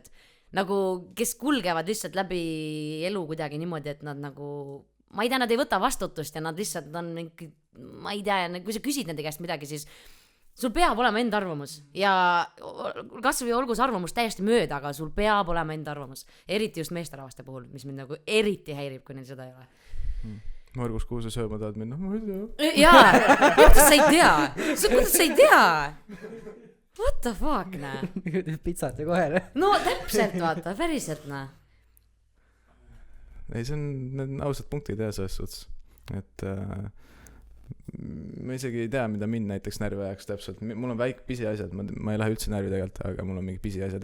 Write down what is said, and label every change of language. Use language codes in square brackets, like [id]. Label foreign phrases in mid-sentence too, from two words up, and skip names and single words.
[et] Nagu, kes kulgevad lihtsalt läbi elu kuidagi niimoodi, et nad nagu, ma ei tea, nad ei võta vastutust ja nad lihtsalt on mingi, ma ei tea, kui sa küsid nende käest midagi, siis sul peab olema enda arvamus ja kas või olgu see arvamus täiesti mööda, aga sul peab olema enda arvamus. Eriti just meesterahvaste puhul, mis mind nagu eriti häirib, kui neil seda ei ole. Margus, kuhu sa sööma tahad minna? Ma ei tea. Jaa, kuidas sa ei tea? Kuidas sa ei tea? [en] What the fuck, [et] näe? Pitsat ja kohe. No täpselt, vaata, päriselt, näe. Ei, see on ausad punktid ja selles suhtes, et ma isegi ei tea, mida mind näiteks närvi ajaks täpselt. Mul on väike pisiasjad, ma ei lähe üldse närvi tegelikult, aga mul on mingi pisiasjad.